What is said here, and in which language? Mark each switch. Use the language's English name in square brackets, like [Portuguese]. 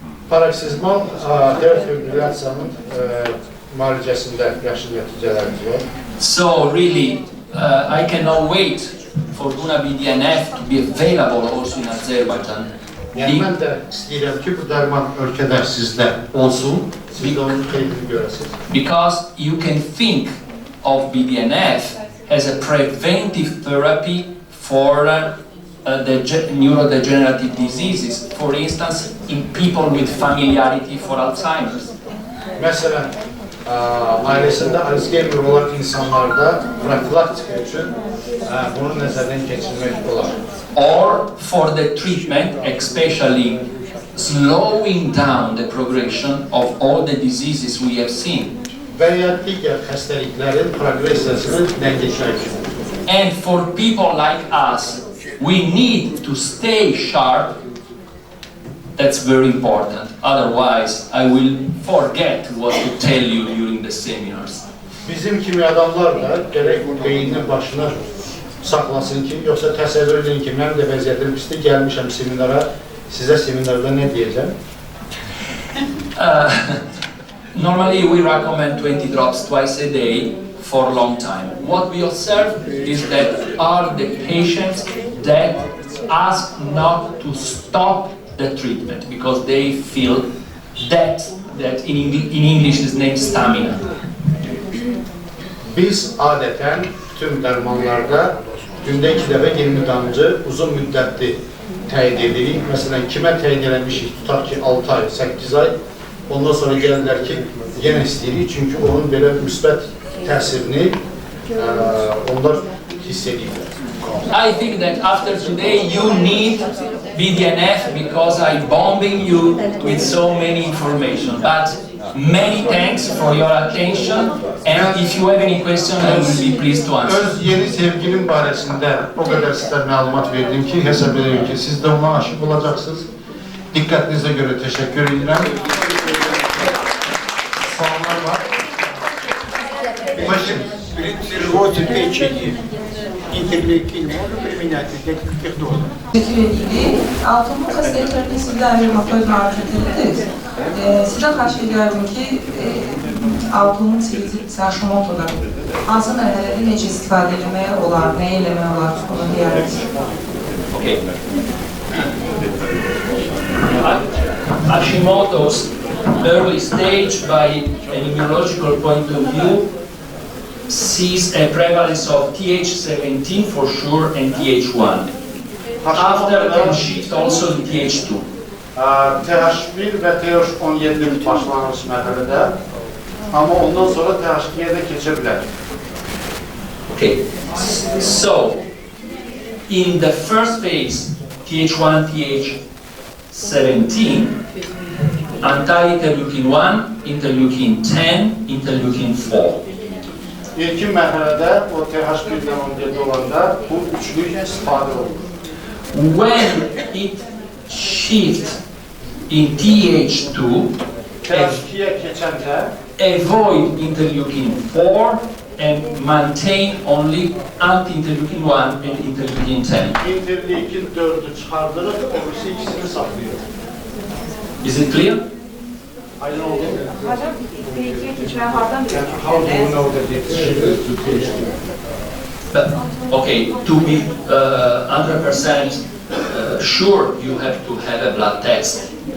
[Azerbaijani] Paroksizmal atrial fibrilyasiyanın müalicəsində yaxşı nəticələrimiz var. [English] So really, I cannot wait for GUNA BDNF to be available also in Azerbaijan. [Azerbaijani] Yəni mən də istəyirəm ki, bu dərman ölkədə sizdə olsun, siz də onun xeyrini görəsiniz. [English] Because you can think of BDNF as a preventive therapy for the neurodegenerative diseases, for instance, in people with familiarity for Alzheimer's. [Azerbaijani] Məsələn, ailəsində Alzheimer olan insanlarda profilaktika üçün bunu nəzərdən keçirmək olar. [English] Or for the treatment, especially slowing down the progression of all the diseases we have seen. [Azerbaijani] Və ya digər xəstəliklərin progressiyasını dəngəşmək üçün. [English] And for people like us, we need to stay sharp. That's very important. Otherwise, I will forget what to tell you during the seminars. [Azerbaijani] Bizim kimi adamlar da gərək beynin başına saxlasın ki, yoxsa təsəvvür edin ki, mən də vəziyyətim pisdir, gəlmişəm seminara, sizə seminarda nə deyəcəm? [English] Normally we recommend 20 drops twice a day for a long time. What we observe is that are the patients that ask not to stop the treatment because they feel that in English is named stamina. [Azerbaijani] Biz adətən tüm dərmanlarda gündə 2 dəfə yeni damcı uzun müddətli təyin edirik. Məsələn, kimə təyin edilmişik, tutaq ki 6 ay, 8 ay, ondan sonra gəlirlər ki, yenə istəyirik, çünki onun belə müsbət təsirini onlar hiss edirlər. [English] I think that after today you need BDNF because I'm bombing you with so many information. But many thanks for your attention, and if you have any question, I will be pleased to answer. [Azerbaijani] Öz yeni sevgilim barəsində o qədər sizə məlumat verdim ki, hesab edirəm ki, siz də ona aşıq olacaqsınız. Diqqətinizə görə təşəkkür edirəm. Suallar var. [Russian] При циррозе печени интерлейкин можно применять для каких доз? [Azerbaijani] Altının xəstəliklərini sizdən revmatoid müalicə edirsiniz. Sizdən xahiş edirəm ki, altının sivitit Hashimoto'da hansı mərhələdə necə istifadə etmək olar, nə eləmək olar, bunu deyərsiniz. [English] Okay. Hashimoto's early stage, by an immunological point of view, sees a prevalence of Th17 for sure and Th1. After can shift also to Th2. [Azerbaijani] TH1 və TH17 başlanğıc mərhələdə, amma ondan sonra TH2-yə də keçə bilər. [English] Okay, so in the first phase, Th1, Th17, anti-interleukin 1, interleukin 10, interleukin 4. [Azerbaijani] İlkin mərhələdə o TH1-dən 17 olanda bu üçlük istifadə olur. [English] When it shifts in Th2, [Azerbaijani] TH2-yə keçəndə [English] avoid interleukin 4 and maintain only anti-interleukin 1 and interleukin 10. [Azerbaijani] interleukin 4'ü çıxardırıq, o birisi ikisini saxlayır. [English] Is it clear? [Azerbaijani] Aydın oldu. Hocam, kliniki keçməyə hardan [English] How do you know that it's shifted to TH2? But, okay, to be 100% sure, you have to have a blood test.